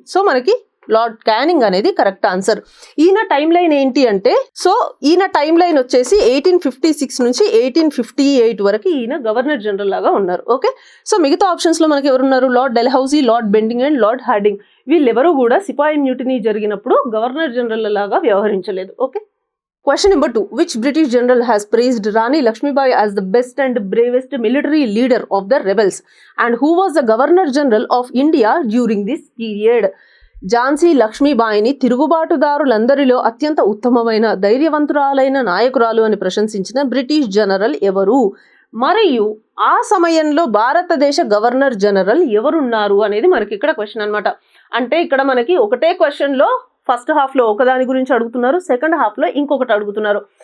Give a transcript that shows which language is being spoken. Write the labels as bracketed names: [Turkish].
[Telugu] So మనకి lord canning అనేది correct answer. ఈయన టైం లైన్ ఏంటి అంటే, సో ఈయన టైం లైన్ వచ్చేసి 1856 నుంచి 1858 వరకు ఈయన గవర్నర్ జనరల్ లాగా ఉన్నారు. ఓకే, సో మిగతా ఆప్షన్స్ లో మనకి ఎవరున్నారు? Lord డెల్హౌసీ, lord Bentinck and lord Hardinge. వీళ్ళెవరూ కూడా సిపాయి మ్యూటినీ జరిగినప్పుడు గవర్నర్ జనరల్ లాగా వ్యవహరించలేదు. [English] Okay. Question number 2. Which British general has praised Rani Lakshmibai as the best and bravest military leader of the rebels? And who was the Governor General of India during this period? [Telugu] Jhansi లక్ష్మీబాయిని తిరుగుబాటుదారులందరిలో అత్యంత ఉత్తమమైన, ధైర్యవంతురాలైన నాయకురాలు అని ప్రశంసించిన British general ఎవరు? మరియు ఆ సమయంలో భారతదేశ governor general ఎవరున్నారు అనేది మనకి ఇక్కడ క్వశ్చన్ అనమాట. అంటే ఇక్కడ మనకి ఒకటే క్వశ్చన్ లో ఫస్ట్ హాఫ్ లో ఒకదాని గురించి అడుగుతున్నారు, సెకండ్ హాఫ్ లో ఇంకొకటి అడుగుతున్నారు.